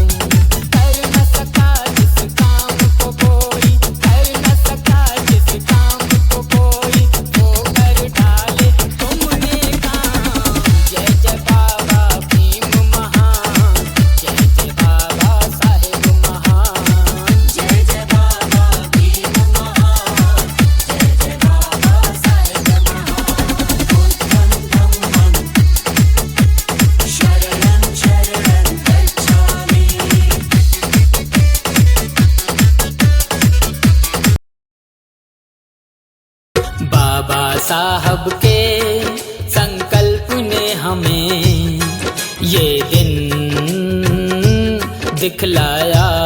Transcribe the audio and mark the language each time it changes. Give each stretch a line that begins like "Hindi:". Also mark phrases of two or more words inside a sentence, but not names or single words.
Hindi: कर न सका जिस काम को कोई, कर न सका जिस काम को कोई, वो कर डाले तुमने काम। जय जय बाबा भीम महान, जय जय बाबा साहेब महान। जय जय बाबा भीम महान, जय जय बाबा साहेब महान।
Pali: बुद्धं धम्मं शरणं शरणं गच्छामि।
Hindi: बाबा साहब के संकल्प ने हमें ये दिन दिखलाया।